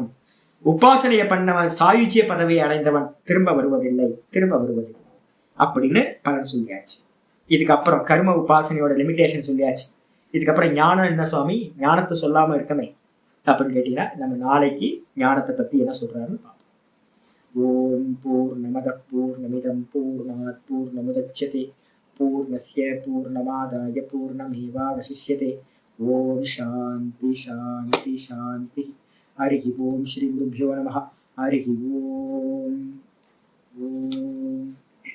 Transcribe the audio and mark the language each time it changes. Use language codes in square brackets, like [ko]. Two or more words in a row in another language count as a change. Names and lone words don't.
[ta] உபாசனையை பண்ணவன் சாயுஜ்ய பதவியை அடைந்தவன் திரும்ப வருவதில்லை அப்படின்னு பலன் சொல்லியாச்சு. இதுக்கப்புறம் கர்ம உபாசனையோட லிமிடேஷன் சொல்லியாச்சு. இதுக்கப்புறம் ஞானம் என்ன சுவாமி? ஞானத்தை சொல்லாம இருக்கமே அப்படின்னு கேட்டீங்கன்னா நம்ம நாளைக்கு ஞானத்தை பத்தி என்ன சொல்றாருன்னு பார்ப்போம். [sa] ॐ पूर्णमद पूर्णमिदं पूर्णात् पूर्णमुदच्यते पूर्णस्य पूर्णमादाय पूर्णमेवावशिष्यते. ॐ शान्ति शान्ति शान्ति. हरि ॐ। श्री गुरुभ्यो नमः. हरि ॐ। ॐ.